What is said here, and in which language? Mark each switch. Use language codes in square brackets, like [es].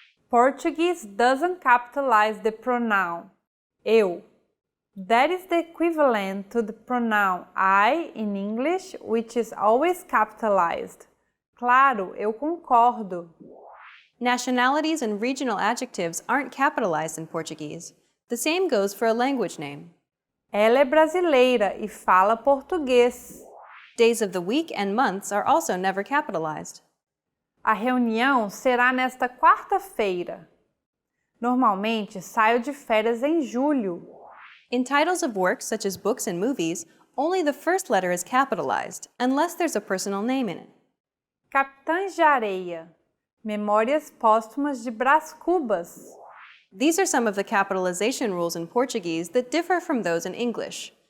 [en] Portuguese doesn't capitalize the pronoun eu. That is the equivalent to the pronoun I in English, which is always capitalized. [pt] Claro, eu concordo. [en] Nationalities and regional adjectives aren't capitalized in Portuguese. The same goes for a language name. [pt] Ela é brasileira e fala português. [en] Days of the week and months are also never capitalized. [pt] A reunião será nesta quarta-feira. Normalmente saio de férias em julho. [en] In titles of works such as books and movies, only the first letter is capitalized, unless there's a personal name in it. [pt] Capitães de Areia. Memórias póstumas de Brás Cubas. [en] These are some of the capitalization rules in Portuguese that differ from those in English.